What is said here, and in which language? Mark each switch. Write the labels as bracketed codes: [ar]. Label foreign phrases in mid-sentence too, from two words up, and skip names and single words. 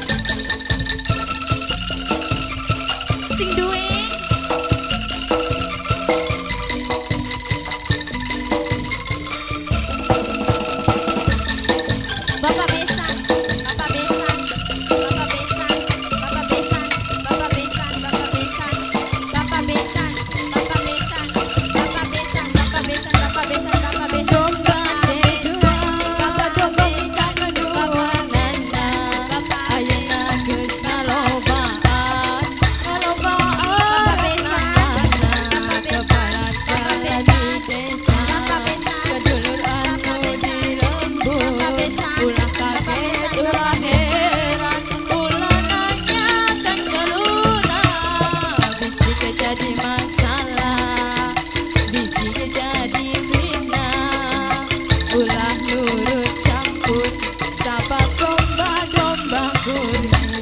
[jv] Sing duwe [su] Bapak besan, Bapak besan, Bapak besan, Bapak besan, Bapak besan, Bapak besan, Bapak besan, Bapak besan, Bapak besan, Bapak besan, Bapak besan, Bapak besan. Bapak domba besan, Bapak nasa, Bapak ayeuna geus ngalobaan, Bapak besan, Bapak besan, Bapak besan, Bapak besan, kedulur anu dirembuk, Bapak besan, ulah kaget, ulah heran, ulah nanyakan jaluna, bisi jadi masalah, bisi jadi fitnah, ulah nurut campur sabab domba-domba kuring.